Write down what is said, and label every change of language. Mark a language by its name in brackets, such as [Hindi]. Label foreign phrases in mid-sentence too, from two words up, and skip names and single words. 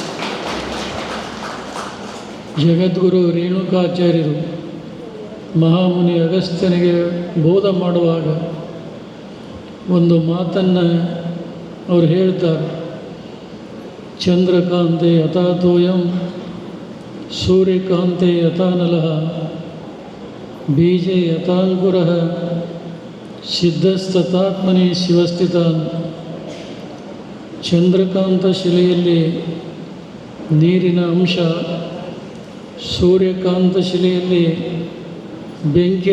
[Kannada] ಜಗದ್ಗುರು ರೇಣುಕಾಚಾರ್ಯರು ಮಹಾಮುನಿ ಅಗಸ್ತ್ಯನಿಗೆ ಬೋಧ ಮಾಡುವಾಗ ಒಂದು ಮಾತನ್ನು ಅವರು ಹೇಳ್ತಾರೆ. [Sanskrit] ಚಂದ್ರಕಾಂತೆ ಯಥಾ ತೋಯಂ ಸೂರ್ಯಕಾಂತೆ ಯಥಾ ನಲಃ ಬೀಜೆ ಯಥಾಂಕುರಃ ಸಿದ್ಧಸ್ತತಾತ್ಮನಿ ಶಿವಸ್ಥಿತಾನ್. [Kannada] ಚಂದ್ರಕಾಂತ ಶಿಲೆಯಲ್ಲಿ ನೀರಿನ ಅಂಶ, ಸೂರ್ಯಕಾಂತ ಶಿಲೆಯಲ್ಲಿ ಬೆಂಕಿಯ